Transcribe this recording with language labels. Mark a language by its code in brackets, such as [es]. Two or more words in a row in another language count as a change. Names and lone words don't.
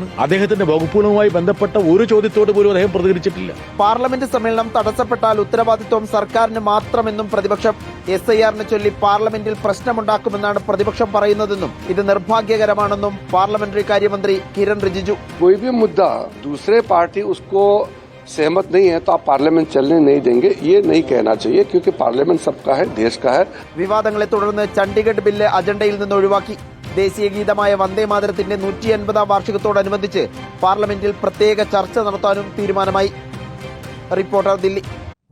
[ml] അദ്ദേഹത്തിന്റെ വകുപ്പുകളുമായി ബന്ധപ്പെട്ട ഒരു ചോദ്യത്തോട് പോലും അദ്ദേഹം പ്രതികരിച്ചിട്ടില്ല. പാർലമെന്റ് സമ്മേളനം തടസ്സപ്പെട്ടാൽ ഉത്തരവാദിത്വം സർക്കാരിന് മാത്രമെന്നും പ്രതിപക്ഷം. SIRനെ ചൊല്ലി പാർലമെന്റിൽ പ്രശ്നമുണ്ടാക്കുമെന്നാണ് പ്രതിപക്ഷം പറയുന്നതെന്നും ഇത് നിർഭാഗ്യകരമാണെന്നും പാർലമെന്ററി കാര്യമന്ത്രി കിരൺ റിജിജു. [hi] कोई भी मुद्दा दूसरे पार्टी उसको सहमत नहीं है तो आप पार्लियामेंट चलने नहीं देंगे, ये नहीं कहना चाहिए क्योंकि पार्लियामेंट सबका है, देश का है. [ml] വിവാദങ്ങളെ തുടർന്ന് ചണ്ഡീഗഡ് ബില്ല് അജണ്ടയിൽ നിന്ന് ഒഴിവാക്കി. ദേശീയ ഗീതമായ വന്ദേ മാതരത്തിന്റെ 150ാം വാർഷികത്തോടനുബന്ധിച്ച് പാർലമെന്റിൽ പ്രത്യേക ചർച്ച നടത്താനും തീരുമാനമായി. റിപ്പോർട്ടർ, ദില്ലി.